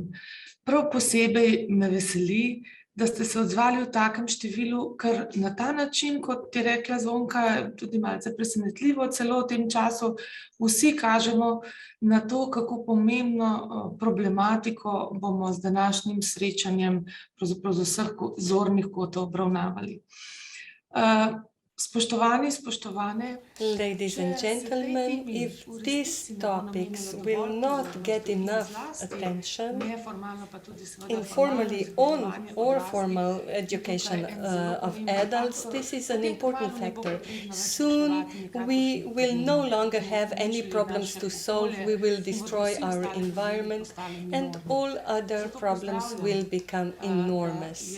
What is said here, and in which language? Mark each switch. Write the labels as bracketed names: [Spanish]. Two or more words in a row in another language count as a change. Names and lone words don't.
[Slovenian] Prav posebej me veseli, da ste se odzvali v takem številu, ker na ta način, kot je rekla Zvonka, tudi malce presenetljivo celo v tem času, vsi kažemo na to, kako pomembno problematiko bomo z današnjim srečanjem pravzaprav z vseh zornih kotov obravnavali. Spoštovani, spoštovane, [English] Ladies and gentlemen, if these topics will not get enough attention, informally or formal education of adults, this is an important factor. Soon we will no longer have any problems to solve, we will destroy our environment, and all other problems will become enormous.